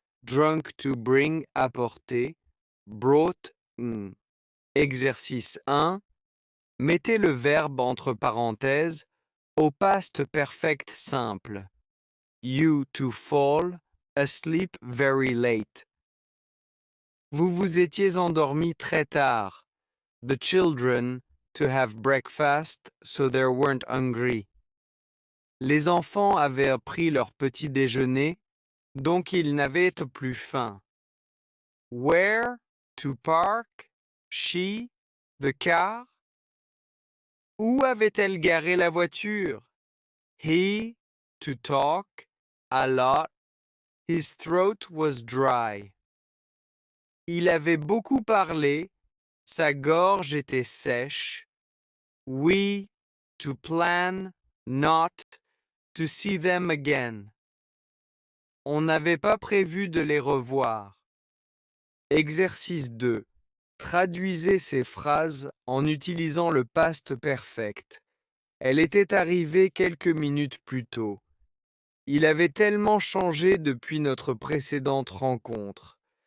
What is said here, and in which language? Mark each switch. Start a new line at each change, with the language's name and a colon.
English: Drunk to bring, apporter.
French: Brought, Exercice 1. Mettez le verbe entre parenthèses au past perfect simple.
English: You to fall, asleep very late.
French: Vous vous étiez endormi très tard.
English: The children to have breakfast so they weren't hungry.
French: Les enfants avaient pris leur petit déjeuner, donc ils n'avaient plus faim.
English: Where to park, she, the car.
French: Où avait-elle garé la voiture?
English: He, to talk, a lot, His throat was dry.
French: Il avait beaucoup parlé, sa gorge était sèche.
English: We, to plan, not, to see them again.
French: On n'avait pas prévu de les revoir. Exercice 2. Traduisez ces phrases en utilisant le past perfect. Elle était arrivée quelques minutes plus tôt. Il avait tellement changé depuis notre précédente rencontre.